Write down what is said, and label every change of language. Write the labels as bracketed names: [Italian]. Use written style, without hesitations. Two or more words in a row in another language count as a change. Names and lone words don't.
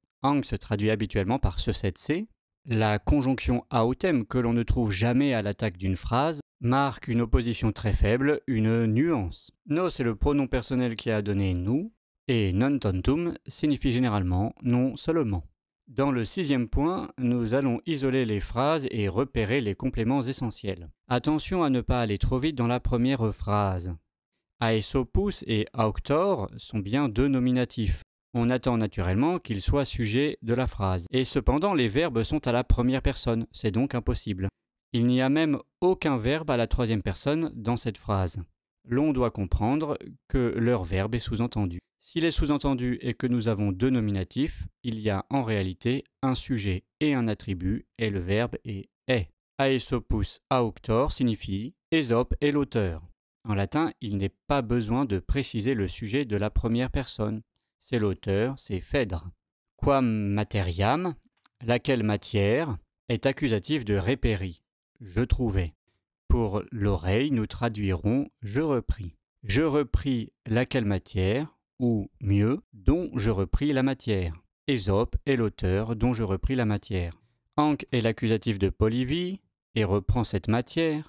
[French] Ang se traduit habituellement par ce c. La conjonction autem que l'on ne trouve jamais à l'attaque d'une phrase marque une opposition très faible, une nuance. Nos est le pronom personnel qui a donné nous, et [Latin] non tantum [French] signifie généralement non seulement. Dans le 6e point, nous allons isoler les phrases et repérer les compléments essentiels. Attention à ne pas aller trop vite dans la première phrase. Aesopus et auctor sont bien deux nominatifs. On attend naturellement qu'ils soient sujets de la phrase. Et cependant, les verbes sont à la première personne, c'est donc impossible. Il n'y a même aucun verbe à la 3e personne dans cette phrase. L'on doit comprendre que leur verbe est sous-entendu. S'il est sous-entendu et que nous avons deux nominatifs, il y a en réalité un sujet et un attribut, et le verbe est. [Latin] Aesopus auctor [French] signifie Ésope est l'auteur. En latin, il n'est pas besoin de préciser le sujet de la première personne. C'est l'auteur, c'est Phèdre. [Latin] Quam materiam, [French] laquelle matière, est accusatif de reperi, je trouvais. Pour l'oreille, nous traduirons je repris. Je repris laquelle matière, ou mieux, dont je repris la matière. Ésope est l'auteur dont je repris la matière. Anc est l'accusatif de polivie et reprend cette matière.